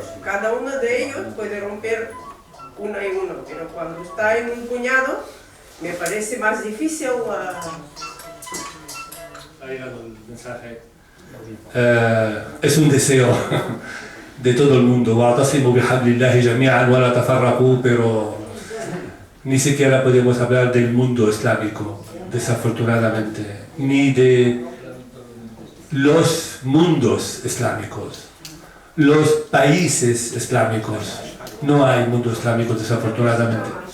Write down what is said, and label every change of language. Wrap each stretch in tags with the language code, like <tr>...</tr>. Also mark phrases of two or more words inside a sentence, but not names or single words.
<es>Cada uno de ellos puede romper uno y uno, pero cuando está en un puñado me parece más difícil. Ha llegado el mensaje. Es un deseo de todo el mundo.</es> <ar>وَاعْتَصِمُوا بِحَبْلِ اللَّهِ جَمِيعًا وَلَا تَفَرَّقُوا,</ar> <es>pero ni siquiera podemos hablar del mundo islámico, desafortunadamente, ni de los mundos islámicos, los países islámicos. No hay mundo islámico, desafortunadamente.</es>